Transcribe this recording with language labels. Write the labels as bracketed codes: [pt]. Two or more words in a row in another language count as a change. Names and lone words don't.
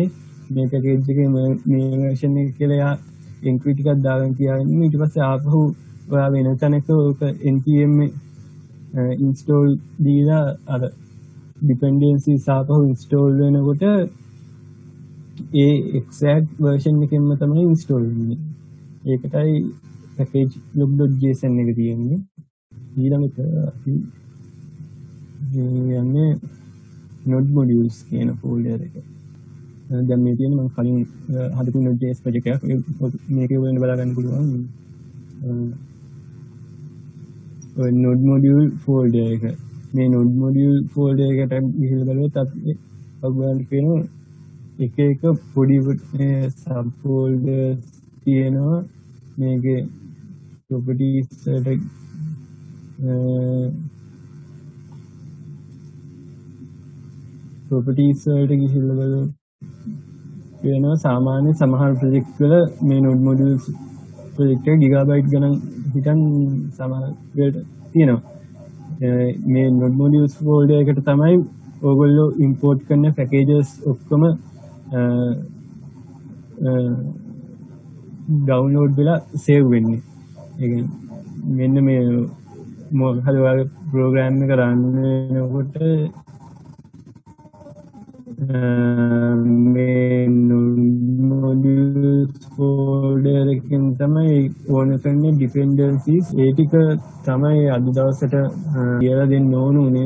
[si] මේ පැකේජ් එකේ මේ version එක කියලා එයා එන්ට්‍රි ටිකක් දාගෙන තියාගෙන ඊට පස්සේ ආපහු ඔයා වෙන තැනක ඔක [en] npm install [si] දීලා අර dependencies ආපහු install වෙනකොට ඒ [en] exact version [si] එකෙන්ම තමයි install වෙන්නේ. ඒකටයි package log.json එක තියෙන්නේ. ඊළඟට අපි යන්නේ [en] node modules [si] කියන folder එක. දැන් මේ තියෙන මම කලින් හදපු node.js project එකක්. මේකේ වෙන බලා ගන්න පුළුවන්. ඔය [en] node module folder [si] එක. මේ [en] node module folder [si] එකට ගිහිල්ලා බලුවොත් අපි ඔයගොල්ලන්ට පේනවා එක එක පොඩි [en] sub folders [si] තියෙනවා. මේකේ properties වලට properties වලට ගිහිල්ලා බලුවොත් වෙනවා සාමාන්‍ය සමහර ප්‍රොජෙක්ට් වල මේ [en] node modules project [si] එක gigabyte ගණන් හිටන් සමහර වලට තියෙනවා. මේ [en] node modules folder [si] එකට තමයි ඔයගොල්ලෝ import කරන packages ඔක්කොම download වෙලා save වෙන්නේ. ඒ කියන්නේ මෙන්න මේ මොකද ඔයාගේ program එක run වෙනකොට මේ [en] modules folder [si] එකෙන් තමයි ඕන කරන්නේ dependencies ඒ ටික තමයි අද දවසට කියලා දෙන්න ඕන උනේ.